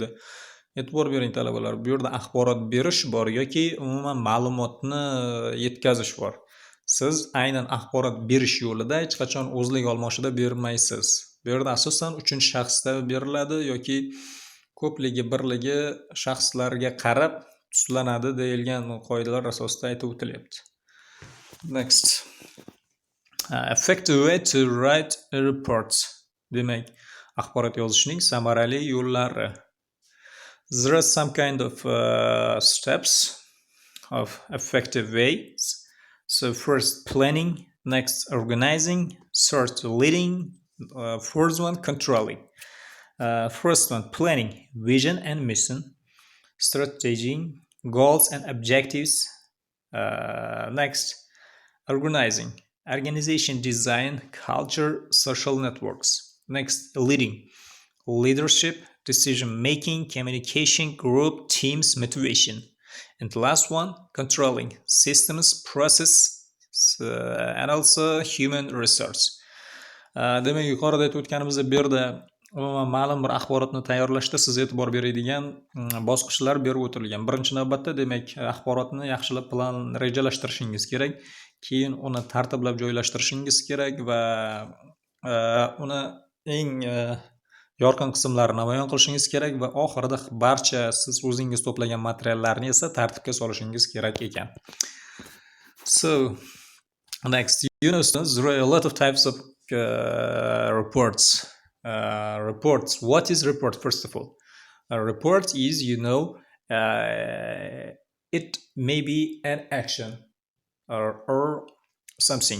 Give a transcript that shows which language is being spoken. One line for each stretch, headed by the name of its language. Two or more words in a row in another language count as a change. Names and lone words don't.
Uzbek: E'tibor bering talabalar, bu yerda axborot berish bor yoki umuman ma'lumotni yetkazish bor. Siz aynan axborot berish yo'lida hech qachon o'zlik olmoshida bermaysiz. Bu yerda asosan uchinchi shaxsda beriladi yoki ko'pligi, birligi shaxslarga qarab tuslanadi deyilgan qoidalar asosida aytib o'tilyapti.
English: Next. Effective way to write a report.
Uzbek: Demak, axborot yozishning samarali yo'llari.
English: There are some kind of steps of effective ways. So first planning, next organizing, third leading, fourth one controlling. First one planning, vision and mission, strategy, goals and objectives. Next organizing, organization design, culture, social networks. Next leading, leadership, decision making, communication, group, teams, motivation. And the last one, controlling systems, process, and also human resource.
Uzbek: Demak, yuqorida aytib o'tganimizdek, bu yerda umuman ma'lum bir axborotni tayyorlashda siz e'tibor beradigan bosqichlar berib o'tilgan. Birinchi navbatda, demak, axborotni yaxshilab plan rejalashtirishingiz kerak, keyin uni tartiblab joylashtirishingiz kerak va uni eng yorqin qismlarini namoyon qilishingiz kerak va oxirida barcha siz o'zingiz to'plagan materiallarni esa tartibga solishingiz kerak ekan.
English: So, next, you know, there are a lot of types of reports. Reports. What is report, first of all? A report is, it may be an action or something.